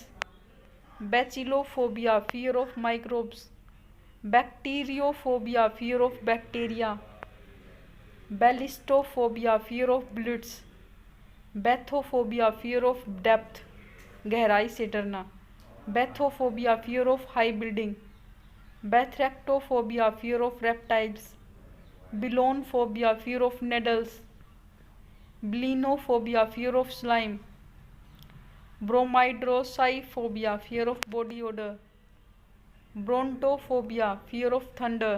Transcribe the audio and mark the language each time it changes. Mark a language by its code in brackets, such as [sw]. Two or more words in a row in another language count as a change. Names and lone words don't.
[en] bachilophobia, fear of microbes. bacteriophobia, fear of bacteria. ballistophobia, fear of blitz. bathophobia, fear of depth [hi] गहराई से डरना। [en] bathophobia, fear of high building. batrachophobia, fear of reptiles. belonephobia, fear of needles. blennophobia, fear of slime. bromidrosiphobia, fear of body odour. brontophobia, fear of thunder.